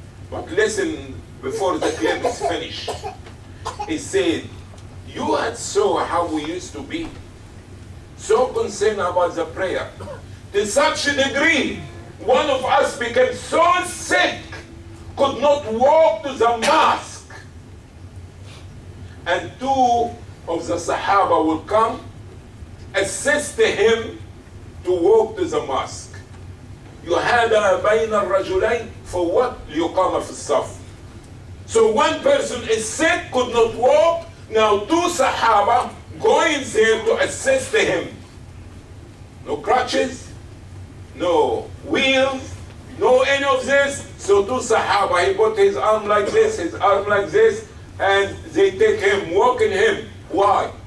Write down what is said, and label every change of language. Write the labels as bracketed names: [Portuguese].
[English] But listen before the clip is finished. He said, you had saw how we used to be, so concerned about the prayer, to such a degree, one of us became so sick, could not walk to the mosque. And two of the Sahaba will come, assist him to walk to the mosque. [Arabic] يُهَادَى بَيْنَ الرَّجُلَيْنِ [English] for what? [Arabic] لِيُقَامَ فِي الصَّفِ. [English] So one person is sick, could not walk, now two Sahaba going there to assist him. No crutches, no wheels, no any of this. So two Sahaba, he put his arm like this, his arm like this, and they take him, walking him. Why?